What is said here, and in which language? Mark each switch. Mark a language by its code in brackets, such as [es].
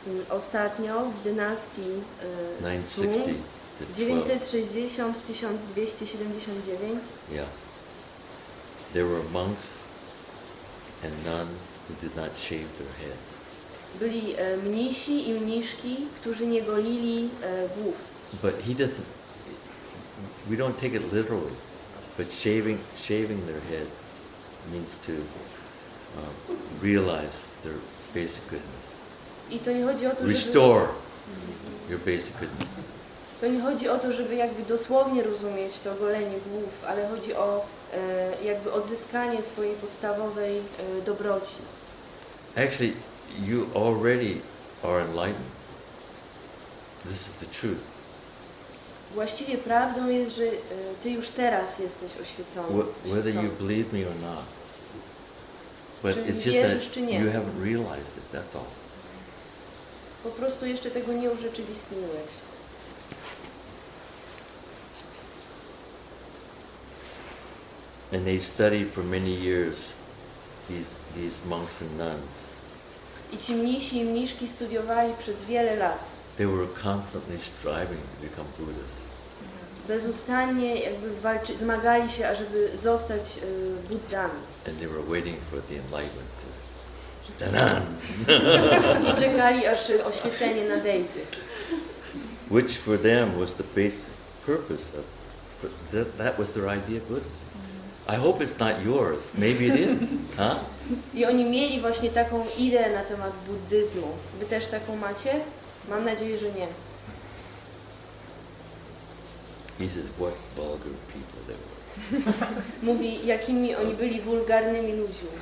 [pl] Ostatnio w dynastii Sung [en] 960 to 12. [pl] 960-1279 [en] Yeah. There were monks and nuns who did not shave their heads. [pl] byli mnisi i mniszki, którzy nie golili głów. [en] But he doesn't. We don't take it literally. But shaving their head means to realize their basic goodness. [pl] I to nie chodzi o to, żeby... [en] Restore your basic goodness. [pl] To nie chodzi o to, żeby jakby dosłownie rozumieć to golenie głów, ale chodzi o jakby odzyskanie swojej podstawowej dobroci. [en] Actually, you already are enlightened. This is the truth. [pl] Właściwie prawdą jest, że ty już teraz jesteś oświecony. [en] Whether you believe me or not. But [pl] Czy [en] it's just [pl] wierzysz, [en] that [pl] czy nie? [en] you haven't realized it, that's all. [pl] Po prostu jeszcze tego nie urzeczywistniłeś. [en] And they studied for many years, these monks and nuns. [pl] I ci mnisi i mniszki studiowali przez wiele lat. [en] They were constantly striving to become Buddhists. [pl] Bezustannie jakby zmagali się, ażeby zostać Buddami. [en] And they were waiting for the enlightenment to ta-da! [pl] I czekali, aż oświecenie nadejdzie. [en] Which for them was the basic purpose of that was their idea of Buddhism. I hope it's not yours. Maybe it is, huh? [pl] I oni mieli właśnie taką ideę na temat buddyzmu. Wy też taką macie? Mam nadzieję, że nie. [en] He says, what vulgar people they were. [pl] Mówi, jakimi oni byli wulgarnymi ludźmi.